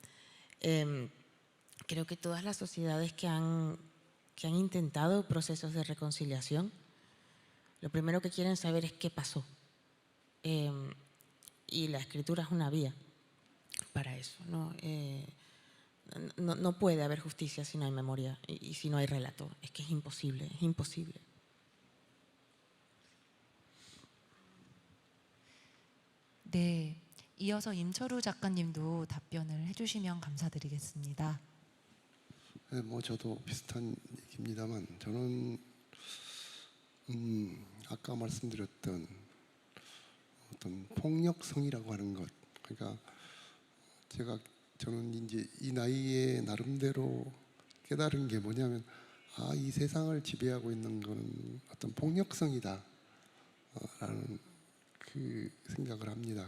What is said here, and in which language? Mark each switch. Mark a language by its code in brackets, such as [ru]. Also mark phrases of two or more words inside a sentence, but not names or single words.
[es] Creo que todas las sociedades que han intentado procesos de reconciliación, lo primero que quieren saber es qué pasó. Y la escritura es una vía para eso, ¿no? No puede haber justicia si no hay memoria y si no hay relato. Es que es imposible, es imposible. [ko] 네, 이어서 임철우 작가님도 답변을 해주시면 감사드리겠습니다. 네, 뭐 저도 비슷한 얘기입니다만 저는 아까 말씀드렸던 어떤 폭력성이라고 하는 것, 그러니까 저는 이제 이 나이에 나름대로 깨달은 게 뭐냐면 이 세상을 지배하고 있는 것은 어떤 폭력성이다 라는 그 생각을 합니다.